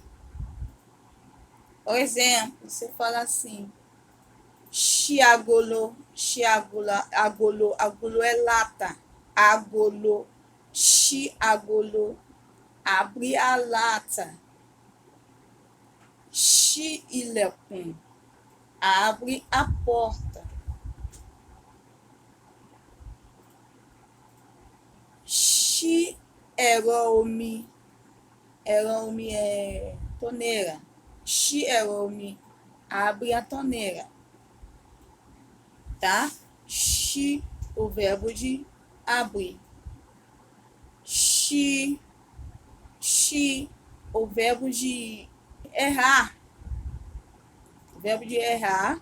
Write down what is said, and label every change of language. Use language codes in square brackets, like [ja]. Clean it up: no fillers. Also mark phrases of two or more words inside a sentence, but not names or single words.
[pt] Por exemplo, você fala assim, agolo é lata, [yo] agolo, agolo, [pt] abre a lata, ilẹ̀kùn, abre a porta, [yo] ẹ̀rọ omi [pt] é torneira, [yo] ẹ̀rọ omi, [pt] abre a torneira, tá? O verbo de abrir. O verbo de errar. O verbo de errar.